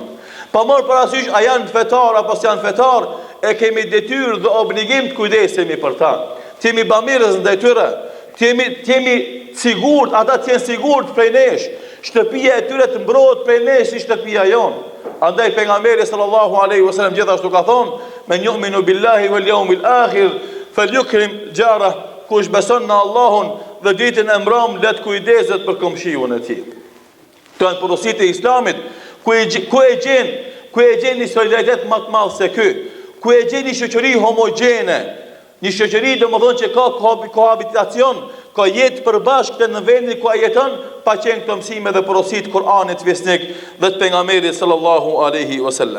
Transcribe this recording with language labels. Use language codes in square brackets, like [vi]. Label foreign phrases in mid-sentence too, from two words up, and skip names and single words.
[sq] Pa marrë parasysh a janë fetar apo s'janë fetar, e kemi detyrë dhe obligim të kujdesemi për ta. Të jemi bamirës ndaj tyre, të jemi sigurt, ata të jenë sigurt prej nesh, shtëpia e tyre të mbrohet prej nesh si shtëpia jonë. Andaj pejgamberi [ar] صلى الله عليه وسلم [sq] gjithashtu ka thonë: [ar] "من يؤمن بالله واليوم الآخر فليكرم جاره [sq] kush beson në Allahun dhe ditën e mbrëmjes let kujdeset për komshiun e tij. Këto janë porositë e Islamit, ku e gjen një solidaritet më të madh se ky, ku e gjen një shoqëri homogjene, një shoqëri domethënë që ka kohabitacion, ka jetë përbashkëtë në vendin ku ai jeton, pa qenë këto mësime dhe porositë Kur'anit vesnik dhe të pejgamberit [ar] صلى الله عليه وسلم.